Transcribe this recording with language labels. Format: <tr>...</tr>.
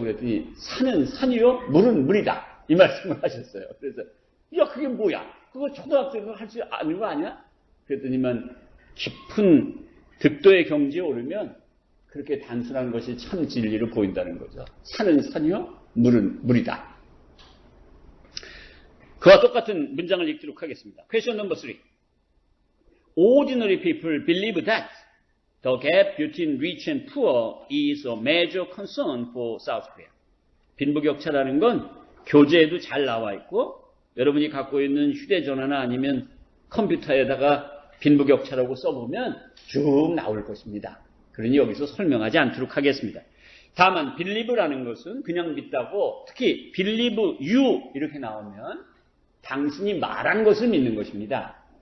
<ko>그랬더니 산은 산이요, 물은 물이다. 이 말씀을 하셨어요. 그래서 야 그게 뭐야? 그거 초등학생은 할 수 아는 거 아니야? 그랬더니만 깊은 득도의 경지에 오르면 그렇게 단순한 것이 참 진리로 보인다는 거죠. 산은 산이요, 물은 물이다. 그와 똑같은 문장을 읽도록 하겠습니다.</ko> <en>Question number 3. Ordinary people believe that The gap between rich and poor is a major concern for South Korea.</en> <ko>빈부격차라는 건 교재에도 잘 나와 있고 여러분이 갖고 있는 휴대전화나 아니면 컴퓨터에다가 빈부격차라고 써보면 쭉 나올 것입니다. 그러니 여기서 설명하지 않도록 하겠습니다. 다만 believe라는 것은 그냥 믿다고 특히</ko> <en>believe you</en> <ko>이렇게 나오면 당신이 말한 것을 믿는 것입니다.</ko>